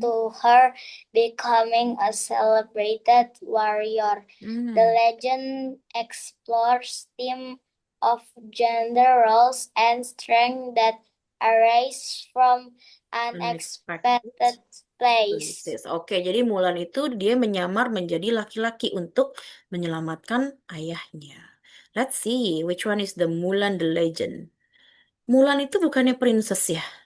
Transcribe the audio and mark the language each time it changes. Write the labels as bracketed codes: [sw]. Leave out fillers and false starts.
[en] to her becoming a celebrated warrior. The Hmm. legend explores theme of gender roles and strength that arise from Unexpected unexpected place. places. [id] Oke, jadi Mulan itu dia menyamar menjadi laki-laki untuk menyelamatkan ayahnya. [en] Let's see which one is the Mulan the legend. [id] Mulan itu bukannya princess ya?